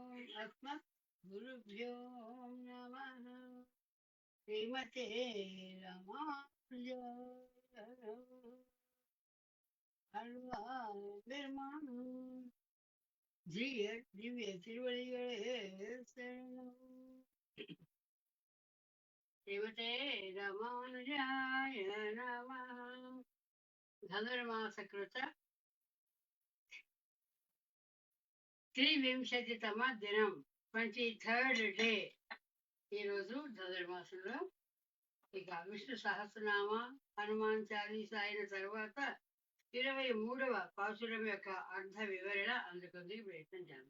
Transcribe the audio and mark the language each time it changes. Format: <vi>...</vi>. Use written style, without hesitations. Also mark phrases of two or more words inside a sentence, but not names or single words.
<sa>अस्मत् गुरुभ्यो नमः। श्रीमते रामानुजाय</sa> <ta>பெருமானும் திவ்ய திருவடிகளே சரணம்.</ta> <sa>श्रीमते रामानुजाय नमः.</sa> <te>धनुर्मासकृत త్రివింశతితమ దినం 23rd డే. ఈరోజు ధనుర్మాసంలో ఇక విష్ణు సహస్రనామ హనుమాన్ చాలీసా అయిన తర్వాత 23వ పాసురం యొక్క అర్థ వివరణ అందుకుంది ప్రయత్నం చేద్దాం.</te>